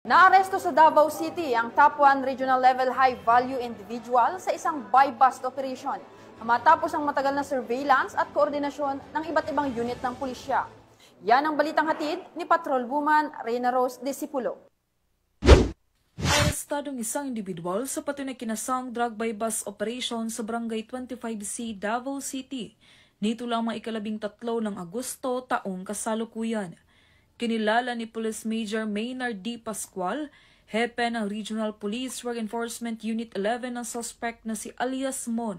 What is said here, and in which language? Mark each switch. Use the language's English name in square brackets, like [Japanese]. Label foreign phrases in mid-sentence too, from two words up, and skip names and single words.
[Filipino] Naaresto sa Davao City ang top 1 [English] regional level high-value individual [Filipino] sa isang [English] buy-bust operation [Filipino] matapos ang matagal na surveillance at koordinasyon ng iba't ibang unit ng pulisya. Yan ang balitang hatid ni Patrolwoman Reyna Rose Disipulo. Arestadong isang individual sa patunay kinasang [English] drug buy-bust operation [Filipino] sa Barangay 25C, Davao City. Nito lamang ika-13 ng Agosto taong kasalukuyan. Kinilala ni Police Major Maynard D. Pascual, hepe ng Regional Police Drug Enforcement Unit 11 ng suspect na si alias Mon.